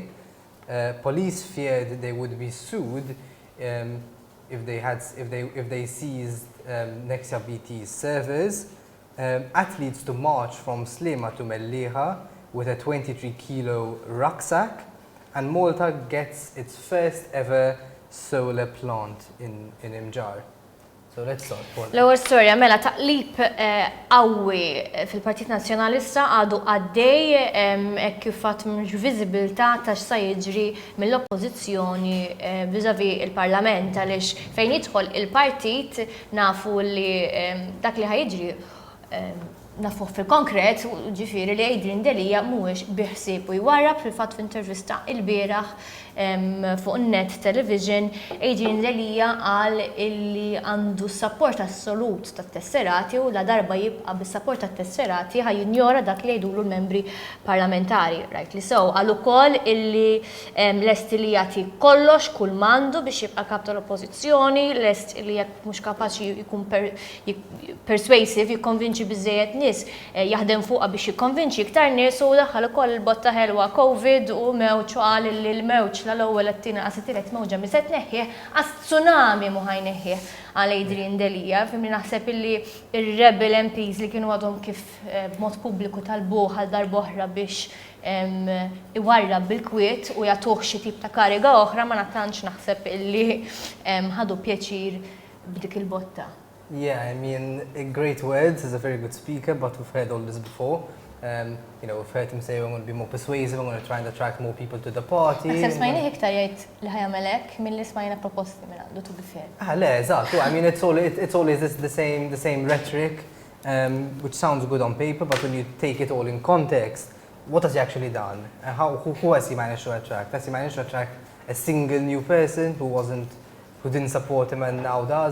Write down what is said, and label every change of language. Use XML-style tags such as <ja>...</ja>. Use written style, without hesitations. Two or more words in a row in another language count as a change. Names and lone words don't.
<en>Police feared they would be sued if they seized Nexia BT's servers. Athletes to march from SLIEMA to MELLIEHA with a 23-kilo rucksack, and Malta gets its first ever solar plant in Imjar. So let's start.</en> <mt>L-ewwel storja mela taqlib qawwi fil-Partit Nazzjonalista għadu għaddej hekk kif fatt mhux viżibilità ta' x'sa jiġri mill-oppożizzjoni viżavi il-Parlament għaliex fejn jidħol il-partit nafu li dak li ħajġri nafuh fil-konkret, ġifieri li Adrian Delia mhuwiex biħsieb u jwarrab fil-fatt f'intervista il-bieraħ fuq net television. Adrian Delia qal illi għandu s-sapport assolut tat-tesserati u la darba jibqa' bis-sapport tat-tesserati ħajjinjora dak li jgħidulu l-membri parlamentari.</mt> <en>Rightly so.</en> <mt>Qal ukoll illi lest li jagħti kollox kull mandu biex jibqa' kap tal-oppożizzjoni, lest li jekk mhux kapaċi jkun persuasive jikkonvinċi biżejjed nies jaħdem fuqha biex jikkonvinċi iktar nies u daħħal ukoll il-botta ħelwa COVID u mewġ qal li l-mewġ l-ewwel għat-tieni qas it-tielet mewġa mi se tneħħih għas tsunami mu ħajneħħih għal Adrian Delia. Fimni naħseb illi ir-</mt> <en>rebel MPs</en> <mt>li kienu għadhom kif b'mod pubbliku talbuh għal darb'oħra biex iwarrab bil-kwiet u jagħtuh xi tip ta' kariga oħra ma natantx naħseb illi ħadu pjaċir b'dik il-botta.</mt> <en>Yeah, I mean, in great words, he's a very good speaker, but we've heard all this before. You know, we've heard him say we're going to be more persuasive, we're going to try and attract more people to the party.</en> <mt>Naħseb smajni iktar jgħid li ħajamel hekk milli smajna proposti minn għandu</mt> <en>to be fair.</en> <mt>Le, eżatt.</mt> <en>I mean, it's always the same rhetoric, which sounds good on paper, but when you take it all in context, what has he actually done? Who has he managed to attract? Has he managed to attract a single new person who didn't support him and now does?</en>